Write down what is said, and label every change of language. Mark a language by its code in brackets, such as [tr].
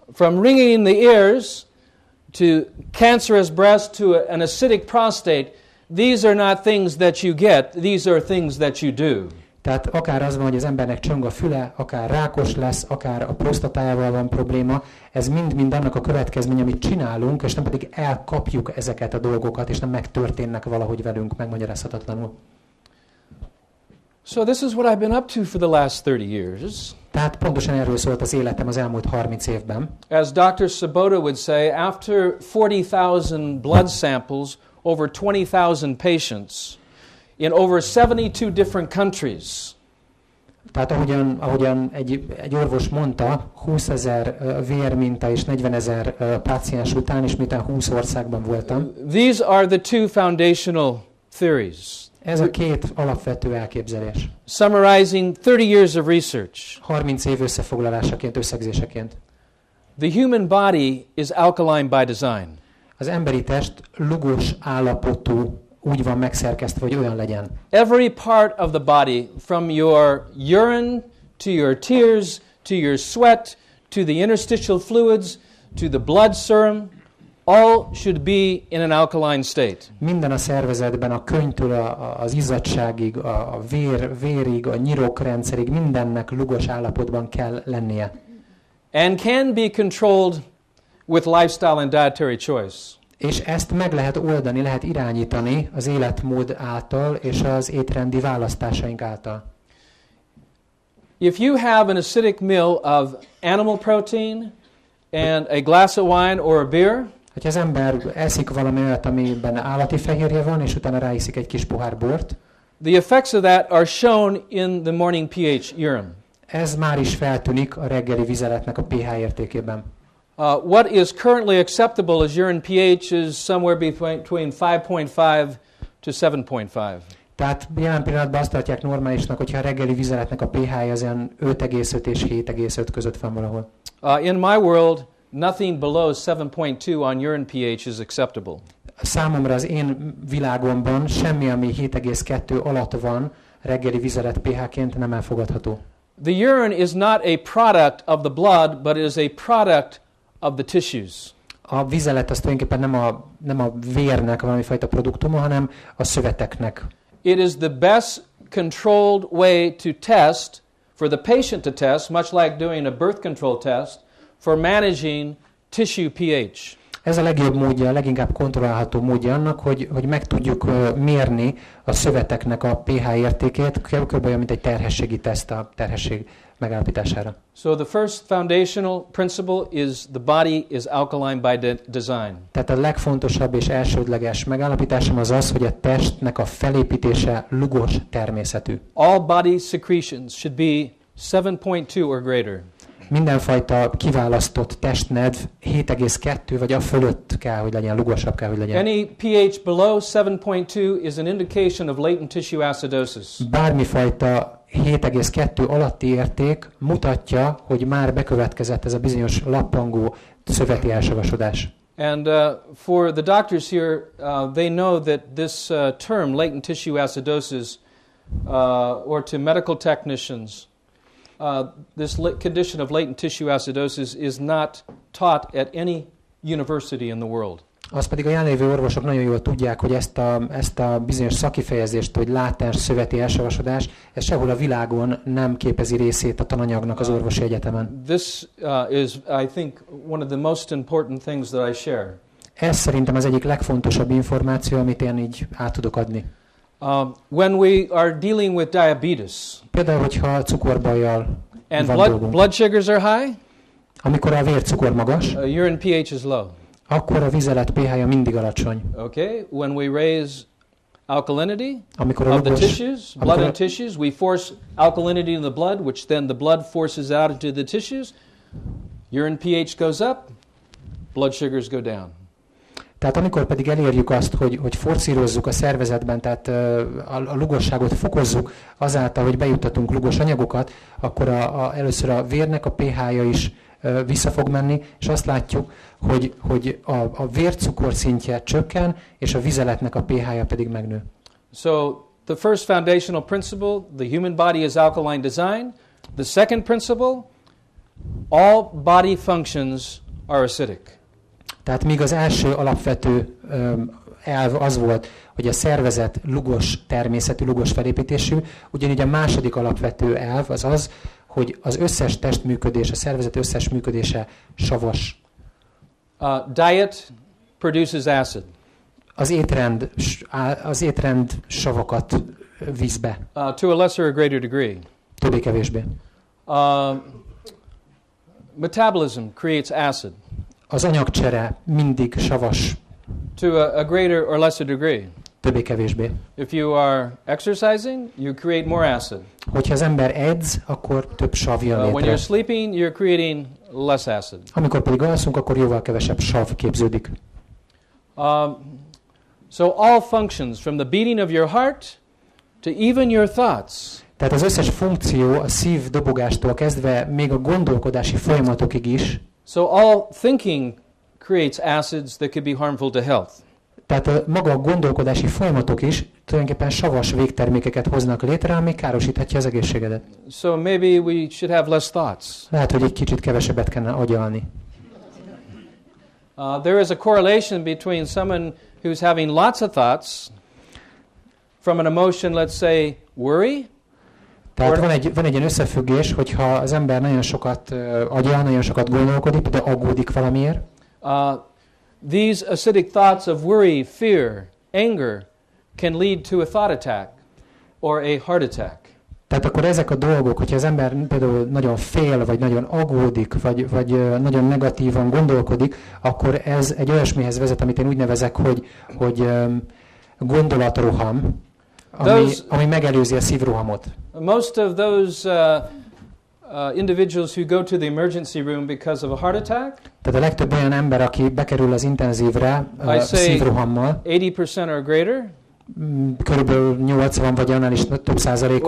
[en] From ringing in the ears to cancerous breast to an acidic prostate, these are not things that you get, these are things that you do. [hu] Tehát akár az van, hogy az embernek csöng a füle, akár rákos lesz, akár a prostatájával van probléma, ez mind-mind annak a következménye, amit csinálunk, és nem pedig elkapjuk ezeket a dolgokat, és nem megtörténnek valahogy velünk megmagyarázhatatlanul. [en] So this is what I've been up to for the last 30 years. [hu] Tehát pontosan erről szólt az életem az elmúlt 30 évben. [en] As Dr. PH-csoda would say, after 40,000 blood samples, over 20,000 patients, in over 72 different countries. [hu] Tehát ahogyan egy orvos mondta, 20,000 vérminta és 40,000 páciens után, és miután 20 országban voltam. [en] These are the two foundational theories. [hu] Ez a két alapvető elképzelés. [en] Summarizing 30 years of research. [hu] 30 év összefoglalásaként, összegzéseként. [en] The human body is alkaline by design. [hu] Az emberi test lugos állapotú, úgy van megszerkesztve, hogy olyan legyen. [en] Every part of the body, from your urine to your tears to your sweat to the interstitial fluids to the blood serum, all should be in an alkaline state. [hu] Minden a szervezetben, a könyvtől az izzadságig, a vérig, a nyirokrendszerig, mindennek lugos állapotban kell lennie. [en] And can be controlled with lifestyle and dietary choice. [hu] És ezt meg lehet oldani, lehet irányítani az életmód által és az étrendi választásaink által. [en] If you have an acidic meal of animal protein and a glass of wine or a beer, [hu] ha az ember eszik valami olyat, amiben állati fehérje van, és utána ráiszik egy kis pohár bort, [en] the effects of that are shown in the morning pH urine. [hu] Ez már is feltűnik a reggeli vizeletnek a pH értékében. [en] What is currently acceptable as urine pH is somewhere between 5.5 to 7.5. [hu] Tehát jelen pillanatban azt tartják normálisnak, hogyha a reggeli vizeletnek a pH-ja az olyan 5,5 és 7,5 között van valahol. [en] In my world, nothing below 7.2 on urine pH is acceptable. [hu] Számomra az én világomban semmi, ami 7,2 alatt van reggeli vizelet pH-ként nem elfogadható. [en] The urine is not a product of the blood, but it is a product of the tissues. [hu] A vizelet az tulajdonképpen nem a vérnek valamifajta produktuma, hanem a szöveteknek. [en] It is the best controlled way to test, for the patient to test, much like doing a birth control test, for managing tissue pH. [hu] Ez a legjobb módja, a leginkább kontrollálható módja annak, hogy meg tudjuk mérni a szöveteknek a pH értékét, kb. Olyan, mint egy terhességi teszt a terhesség megállapítására. [en] So the first foundational principle is the body is alkaline by design. [hu] Tehát a legfontosabb és elsődleges megállapításom az az, hogy a testnek a felépítése lugos természetű. [en] All body secretions should be 7.2 or greater. [hu] Mindenfajta kiválasztott testnedv 7,2 vagy a fölött kell, hogy legyen, lugosabb kell, hogy legyen. [en] Any pH below 7.2 is an indication of latent tissue acidosis. [hu] Bármifajta 7,2 alatti érték mutatja, hogy már bekövetkezett ez a bizonyos lappangó szöveti elsavasodás. [en] And for the doctors here, they know that this term, latent tissue acidosis, or to medical technicians, this condition of latent tissue acidosis is not taught at any university in the world. [hu] Azt pedig a jelenlévő orvosok nagyon jól tudják, hogy ezt a bizonyos szakifejezést, hogy látens szöveti elsavasodás, ez sehol a világon nem képezi részét a tananyagnak az orvosi egyetemen. [en] This is, I think, one of the most important things that I share. [hu] Ez szerintem az egyik legfontosabb információ, amit én így át tudok adni. [en] When we are dealing with diabetes, [hu] Például, hogyha cukorbajjal [en] and [hu] van dolgunk, [en] blood sugars are high, [hu] amikor a vércukor magas, [en] urine pH is low. [hu] akkor a vizelet pH-ja mindig alacsony. [en] Okay, when we raise alkalinity [hu] Amikor [en] of the tissues, blood and tissues, we force alkalinity in the blood, which then the blood forces out into the tissues. Urine pH goes up, blood sugars go down. [hu] Tehát amikor pedig elérjük azt, hogy forszírozzuk a szervezetben, tehát a lugosságot fokozzuk azáltal, hogy bejuttatunk lugos anyagokat, akkor először a vérnek a pH-ja is vissza fog menni, és azt látjuk, hogy a vércukor szintje csökken, és a vizeletnek a pH-ja pedig megnő. [en] So the first foundational principle, the human body is alkaline design. The second principle, all body functions are acidic. [hu] Tehát míg az első alapvető elv az volt, hogy a szervezet lugos természetű, lugos felépítésű, ugyanígy a második alapvető elv az az, hogy az összes testműködés, a szervezet összes működése savas. [en] Diet produces acid. [hu] Az étrend savakat visz be. [en] To a lesser or greater degree. [hu] Többé-kevésbé. [en] Metabolism creates acid. [hu] Az anyagcsere mindig savas. [en] To a greater or lesser degree. [hu] Többé-kevésbé. [en] If you are exercising, you create more acid. [hu] Hogyha az ember edz, akkor több sav jön létre. [en] When you're sleeping, you're creating less acid. [hu] Amikor pedig alszunk, akkor jóval kevesebb sav képződik. [en] So all functions, from the beating of your heart to even your thoughts. [hu] Tehát az összes funkció, a szív dobogástól kezdve még a gondolkodási folyamatokig is. [en] So all thinking creates acids that could be harmful to health. [hu] Tehát maga a gondolkodási folyamatok is tulajdonképpen savas végtermékeket hoznak létre, ami károsíthatja az egészségedet. [en] So maybe we should have less thoughts. [hu] Lehet, hogy egy kicsit kevesebbet kellene agyalni. [en] There is a correlation between someone who's having lots of thoughts from an emotion, let's say, worry. [hu] Tehát van egy ilyen összefüggés, hogyha az ember nagyon sokat agyal, nagyon sokat gondolkodik, de aggódik valamiért. [en] These acidic thoughts of worry, fear, anger can lead to a thought attack or a heart attack. [hu] Tehát akkor ezek a dolgok, hogyha az ember például nagyon fél, vagy nagyon aggódik, vagy nagyon negatívan gondolkodik, akkor ez egy olyasmihez vezet, amit én úgy nevezek, hogy gondolatroham, ami megelőzi a szívrohamot. [en] Most of those individuals who go to the emergency room because of a heart attack, [hu] tehát a legtöbb olyan ember, aki bekerül az intenzívre szívrohammal, [en] 80% or greater, [hu] körülbelül 80 vagy annál is több százalékok,